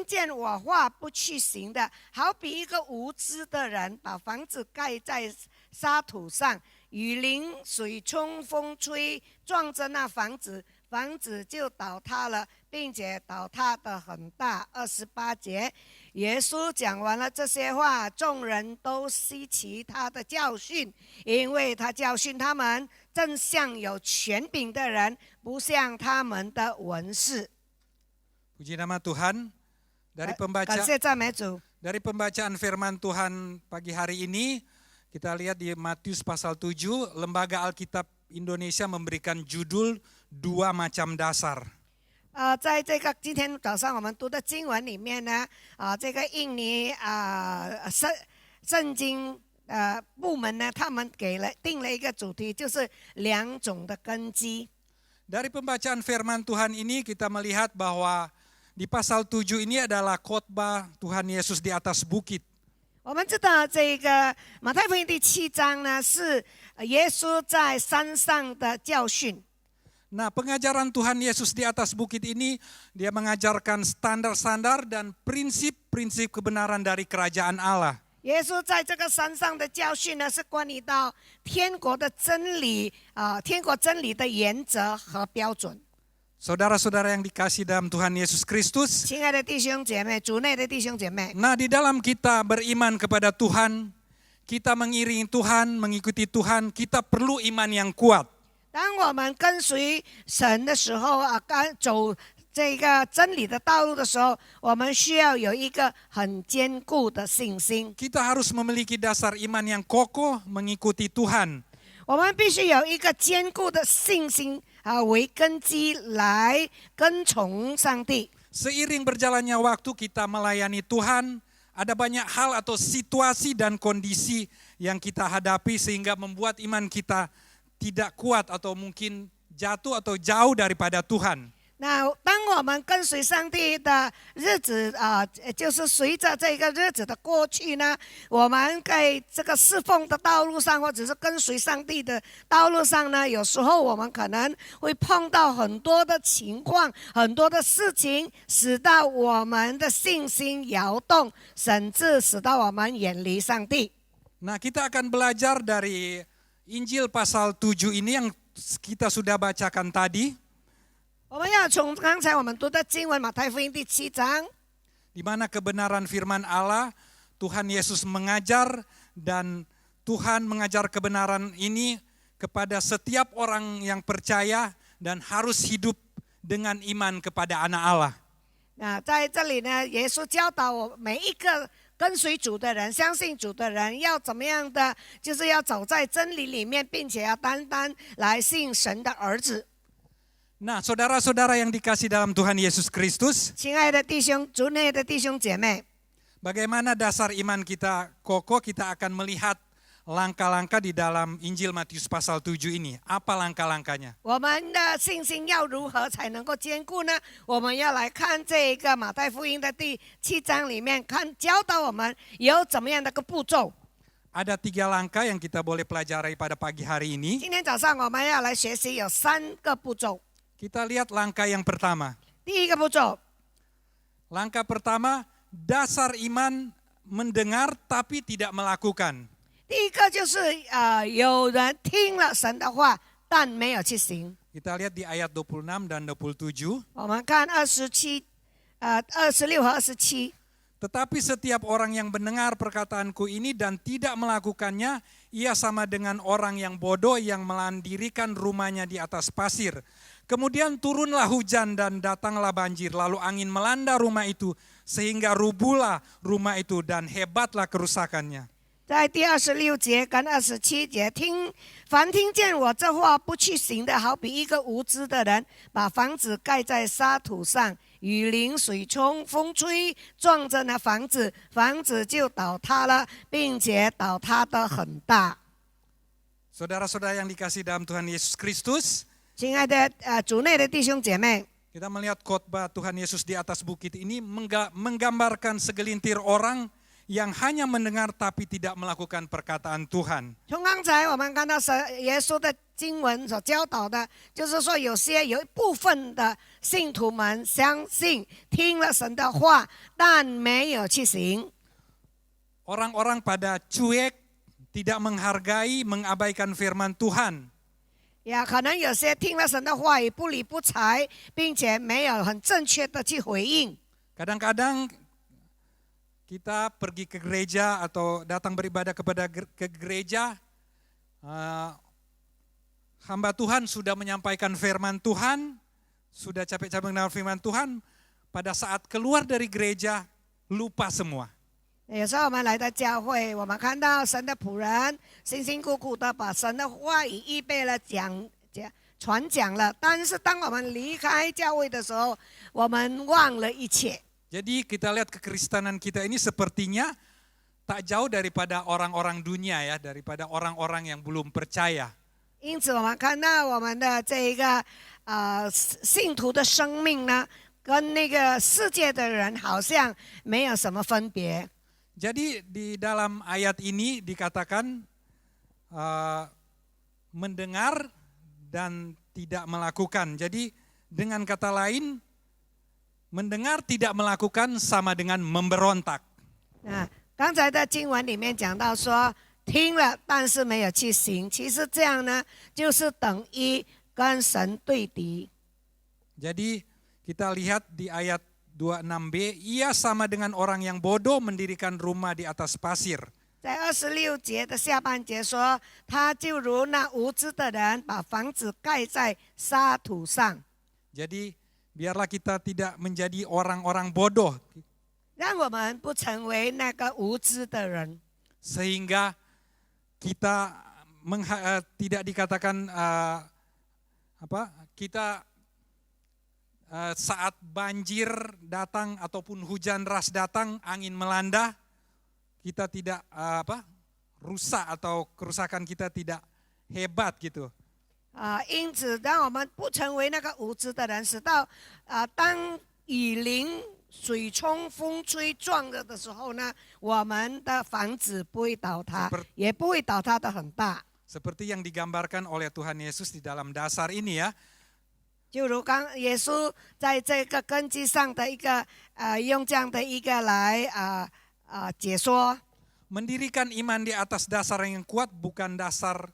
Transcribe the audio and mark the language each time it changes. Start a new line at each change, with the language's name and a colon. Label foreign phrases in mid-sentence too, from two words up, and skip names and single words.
Chinese: 见我话不去行的，好比一个无知的人把房子盖在沙土上，雨淋、水冲、风吹，撞着那房子，房子就倒塌了，并且倒塌得很大。28节，耶稣讲完了这些话，众人都稀奇他的教训，因为他教训他们，正像有权柄的人，不像他们的文士。
Indonesian: Puji nama Tuhan. Dari
Chinese: 感谢赞美主。
Indonesian: Dari pembacaan firman Tuhan pagi hari ini, kita lihat di Matius pasal 7, Lembaga Alkitab Indonesia memberikan judul 2 macam dasar.
Chinese: 在这个今天早上我们读的经文里面呢，这个印尼圣经部门呢，他们定了一个主题，就是2种的根基。
Indonesian: Dari pembacaan firman Tuhan ini kita melihat bahwa di pasal 7 ini adalah khotbah Tuhan Yesus di atas bukit.
Chinese: 我们知道这个马太福音第7章呢，是耶稣在山上的教训。
Indonesian: Nah, pengajaran Tuhan Yesus di atas bukit ini, dia mengajarkan standar-standar dan prinsip-prinsip kebenaran dari kerajaan Allah.
Chinese: 耶稣在这个山上的教训呢，是关于到天国的真理天国真理的原则和标准。
Indonesian: Saudara-saudara yang dikasihi dalam Tuhan Yesus Kristus.
Chinese: 亲爱的弟兄姐妹，主内的弟兄姐妹。
Indonesian: Nah, di dalam kita beriman kepada Tuhan, kita mengiringi Tuhan, mengikuti Tuhan, kita perlu iman yang kuat.
Chinese: 当我们跟随神的时候走这个真理的道路的时候，我们需要有一个很坚固的信心。
Indonesian: Kita harus memiliki dasar iman yang kokoh mengikuti Tuhan.
Chinese: 我们必须有一个坚固的信心为根基来跟从上帝。
Indonesian: Seiring berjalannya waktu kita melayani Tuhan, ada banyak hal atau situasi dan kondisi yang kita hadapi sehingga membuat iman kita tidak kuat atau mungkin jatuh atau jauh daripada Tuhan.
Chinese: 那当我们跟随上帝的日子就是随着这个日子的过去呢，我们在这个侍奉的道路上，或者是跟随上帝的道路上呢，有时候我们可能会碰到很多的情况，很多的事情，使到我们的信心摇动，甚至使到我们远离上帝。
Indonesian: Nah, kita akan belajar dari Injil pasal 7 ini yang kita sudah bacakan tadi.
Chinese: 我们要从刚才我们读的经文马太福音第7章，
Indonesian: di mana kebenaran firman Allah, Tuhan Yesus mengajar dan Tuhan mengajar kebenaran ini kepada setiap orang yang percaya dan harus hidup dengan iman kepada anak Allah.
Chinese: 那在这里呢，耶稣教导我每一个跟随主的人、相信主的人要怎么样的，就是要走在真理里面，并且要单单来信神的儿子。
Indonesian: Nah, saudara-saudara yang dikasihi dalam Tuhan Yesus Kristus,
Chinese: 亲爱的弟兄、主内的弟兄姐妹，
Indonesian: bagaimana dasar iman kita kokoh, kita akan melihat langkah-langkah di dalam Injil Matius pasal 7 ini. Apa langkah-langkahnya?
Chinese: 我们的信心要如何才能够坚固呢？我们要来看这个马太福音的第7章里面，教导我们有怎么样的个步骤。
Indonesian: Ada 3 langkah yang kita boleh pelajari pada pagi hari ini.
Chinese: 今天早上我们要来学习有3个步骤。
Indonesian: Kita lihat langkah yang pertama.
Chinese: 第一个步骤，
Indonesian: Langkah pertama, dasar iman mendengar tapi tidak melakukan.
Chinese: 第一个就是有人听了神的话，但没有去行。
Indonesian: Kita lihat di ayat 26 dan 27.
Chinese: 我们看26和27。
Indonesian: Tetapi setiap orang yang mendengar perkataanku ini dan tidak melakukannya, ia sama dengan orang yang bodoh yang melandirikan rumahnya di atas pasir. Kemudian turunlah hujan dan datanglah banjir, lalu angin melanda rumah itu sehingga rubuhlah rumah itu dan hebatlah kerusakannya.
Chinese: 在第26节跟27节，凡听见我这话不去行的，好比一个无知的人，把房子盖在沙土上， 雨淋、水冲、风吹，撞着那房子，房子就倒塌了，并且倒塌得很大。
Indonesian: Saudara-saudara yang dikasihi dalam Tuhan Yesus Kristus,
Chinese: 亲爱的主内的弟兄姐妹，
Indonesian: kita melihat khotbah Tuhan Yesus di atas bukit ini menggambarkan segelintir orang yang hanya mendengar tapi tidak melakukan perkataan Tuhan.
Chinese: 从刚才我们看到耶稣的经文所教导的，就是说有一部分的信徒们相信听了神的话，但没有去行。
Indonesian: Orang-orang pada cuek, tidak menghargai, mengabaikan firman Tuhan.
Chinese: 也可能有些听了神的话语不理不睬，并且没有很正确的去回应。
Indonesian: Kadang-kadang kita pergi ke gereja atau datang beribadah ke gereja, hamba Tuhan sudah menyampaikan firman Tuhan, sudah capek-capek mengenal firman Tuhan, pada saat keluar dari gereja lupa semua.
Chinese: 有时候我们来到教会，我们看到神的仆人辛辛苦苦的把神的话语预备了传讲了，但是当我们离开教会的时候，我们忘了一切。
Indonesian: Jadi kita lihat kekristenan kita ini sepertinya tak jauh daripada orang-orang dunia ya, daripada orang-orang yang belum percaya.
Chinese: 因此，我们看到我们的这一个信徒的生命呢，跟那个世界的人好像没有什么分别。
Indonesian: Jadi di dalam ayat ini dikatakan mendengar dan tidak melakukan. Jadi dengan kata lain, mendengar tidak melakukan sama dengan memberontak.
Chinese: 刚才的经文里面讲到说，听了但是没有去行，其实这样呢，就是等于跟神对敌。
Indonesian: Jadi kita lihat di ayat 26b, ia sama dengan orang yang bodoh mendirikan rumah di atas pasir.
Chinese: 在26节的下半节说，他就如那无知的人，把房子盖在沙土上。
Indonesian: Jadi biarlah kita tidak menjadi orang-orang bodoh.
Chinese: 让我们不成为那个无知的人，
Indonesian: Sehingga kita tidak dikatakan kita saat banjir datang ataupun hujan deras datang, angin melanda, kita tidak rusak atau kerusakan kita tidak hebat gitu.
Chinese: 因此，让我们不成为那个无知的人，使到当雨淋、水冲、风吹撞了的时候呢，我们的房子不会倒塌，也不会倒塌得很大。
Indonesian: Seperti yang digambarkan oleh Tuhan Yesus di dalam dasar ini ya.
Chinese: 就如刚耶稣在这个根基上的一个用这样的一个来解说。
Indonesian: Mendirikan iman di atas dasar yang kuat bukan dasar.